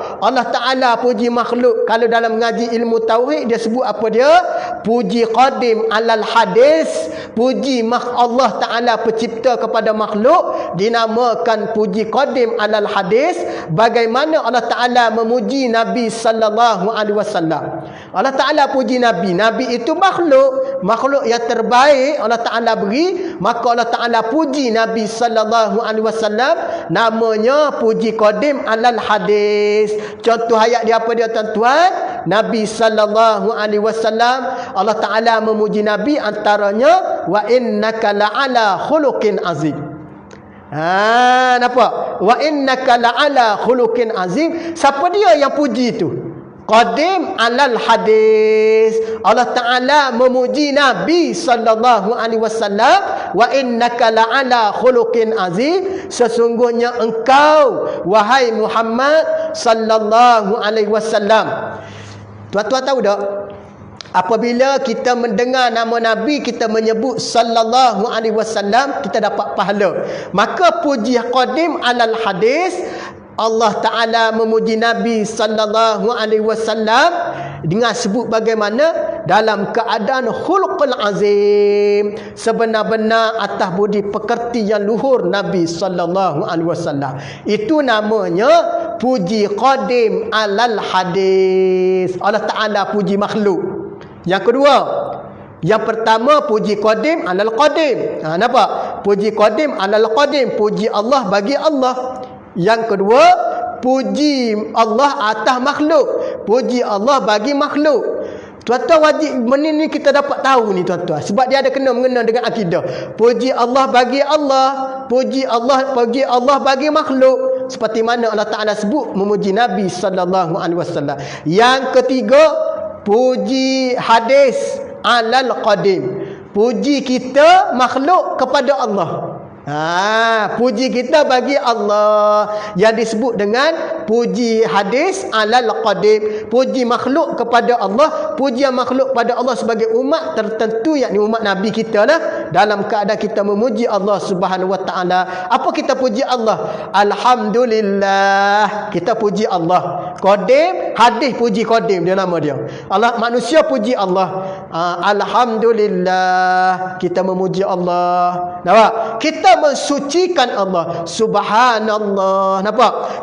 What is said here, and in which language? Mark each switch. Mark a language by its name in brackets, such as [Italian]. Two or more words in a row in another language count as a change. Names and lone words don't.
[Malay] Allah Ta'ala puji makhluk. Kalau dalam mengaji ilmu tauhid dia sebut apa dia? Puji [Arabic] قديم على الحادث. [Malay] Puji Allah Ta'ala pencipta kepada makhluk dinamakan puji [Arabic] قديم على الحادث. [Malay] Bagaimana Allah Ta'ala memuji Nabi [Arabic] صلى الله عليه وسلم. [Malay] Allah Ta'ala puji Nabi. Nabi itu makhluk yang terbaik Allah Ta'ala beri. Maka Allah Ta'ala puji Nabi [Arabic] صلى الله عليه وسلم, [Malay] namanya puji [Arabic] قديم على الحادث. [Malay] Contoh ayat dia apa dia tuan-tuan? Nabi [Arabic] صلى الله عليه وسلم, [Malay] Allah Ta'ala memuji Nabi antaranya [Arabic] وإنك لعلى خلق عظيم. [Malay] Nampak? [Arabic] وإنك لعلى خلق عظيم. [Malay] Siapa dia yang puji itu? [Arabic] قديم على الحادث. [Malay] Allah Ta'ala memuji Nabi [Arabic] صلى الله عليه وسلم, وإنك لعلى خلق عظيم. [Malay] Sesungguhnya engkau wahai Muhammad [Arabic] صلى الله عليه وسلم. [Malay] Tuan-tuan tahu tak? Apabila kita mendengar nama Nabi, kita menyebut [Arabic] صلى الله عليه وسلم, [Malay] kita dapat pahala. Maka puji [Arabic] قديم على الحادث, [Malay] Allah Ta'ala memuji Nabi [Arabic] صلى الله عليه وسلم [Malay] dengan sebut bagaimana dalam keadaan [Arabic] خلق العظيم, [Malay] sebenar-benar atas budi pekerti yang luhur Nabi [Arabic] صلى الله عليه وسلم. [Malay] Itu namanya puji [Arabic] قديم على الحادث. [Malay] Allah Ta'ala puji makhluk. Yang kedua, yang pertama puji [Arabic] قديم على القديم. [Malay] Nampak? Puji [Arabic] قديم على القديم, [Malay] puji Allah bagi Allah. Yang kedua, puji Allah atas makhluk. Puji Allah bagi makhluk. Tuan-tuan wajib benda ni kita dapat tahu ni tuan-tuan. Sebab dia ada kena-mengena dengan akidah. Puji Allah bagi Allah. Puji Allah bagi makhluk. Seperti mana Allah Ta'ala sebut memuji Nabi [Arabic] صلى الله عليه وسلم. [Malay] Yang ketiga, puji [Arabic] حادث على القديم. [Malay] Puji kita makhluk kepada Allah. Puji kita bagi Allah yang disebut dengan puji [Arabic] حادث على القديم. [Malay] Puji makhluk kepada Allah. Pujian makhluk pada Allah sebagai umat tertentu, yakni umat Nabi kita lah. dalam keadaan kita memuji Allah Subhanahu wa taala. Apa kita puji Allah? Alhamdulillah. Kita puji Allah. Qadim, hadis puji qadim, dia nama dia. Allah, manusia puji Allah. Alhamdulillah. Kita memuji Allah. Nampak? Kita mensucikan Allah. Subhanallah. Nampak?